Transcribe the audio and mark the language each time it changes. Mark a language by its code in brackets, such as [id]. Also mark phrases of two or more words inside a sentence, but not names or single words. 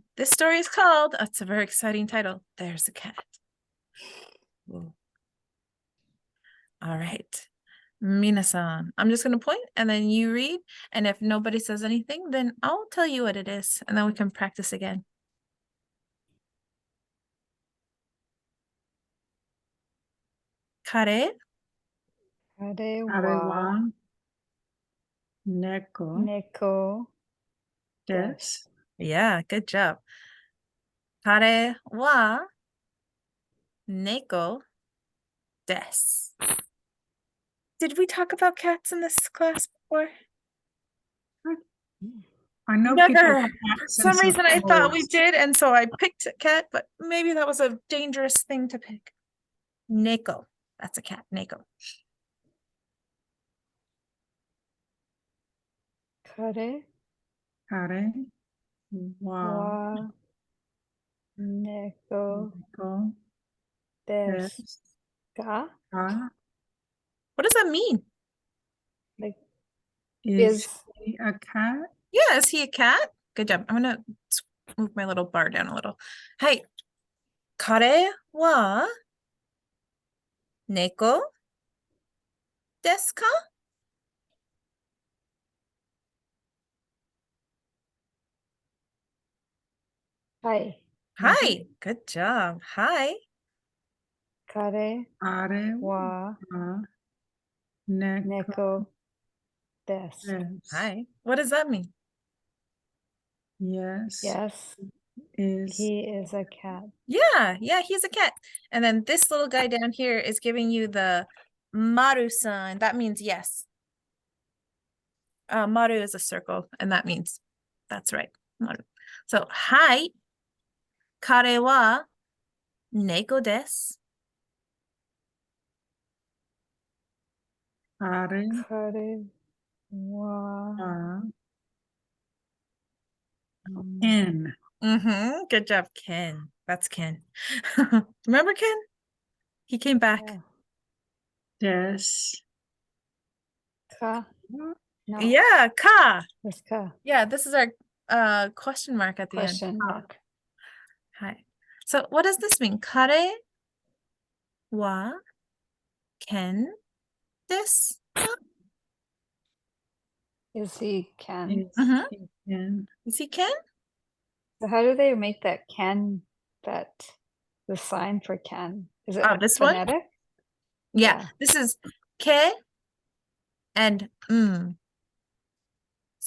[en] This story is called, it's a very exciting title, There's a Cat. Whoa. All right. Minasan, I'm just going to point and then you read. And if nobody says anything, then I'll tell you what it is. And then we can practice again. [ja] Kare. Kare Kare wa は猫 neko desu. [en] Yeah, good job. [ja] 彼は猫です. [en] Did we talk about cats in this class before? I know Never. people have For cats some and reason I thought we toys. did, and so I picked a cat, but maybe that was a dangerous thing to pick. Neko. That's a cat. Neko. [ja] kare 彼はは猫 neko desu desu. ka? [en] What does that mean? Like, Is he a cat? Yeah, is he a cat? Good job. I'm gonna move my little bar down a little. [ja] Hey, 彼は猫ですか? hi. [en] Hi. Good job. Hi. [ja] Kare Kare wa は猫猫です. desu. [en] Hi. What does that mean? Yes. Yes, Is he is a cat. Yeah, he's a cat. And then this little guy down here is giving you the maru sign. That means yes. Maru is a circle, and that means that's right. Maru. So, hi. [ja] 彼は猫です. kare 彼は wa Ken. [en] Good job, Ken. That's Ken. Remember Ken? He came back. yeah. [ja] Desu. [en] Ka? No. Yeah, ka. Where's ka? Yeah, this is our question mark at the end. Question mark. Hi. So what does this mean? [ja] 彼はkenです. [en] Is he Ken? Is Mhm. he Ken? Is he Ken? So how do they make that Ken, the sign for Ken? Is it This one? phonetic? Yeah, Yeah. this is ke and So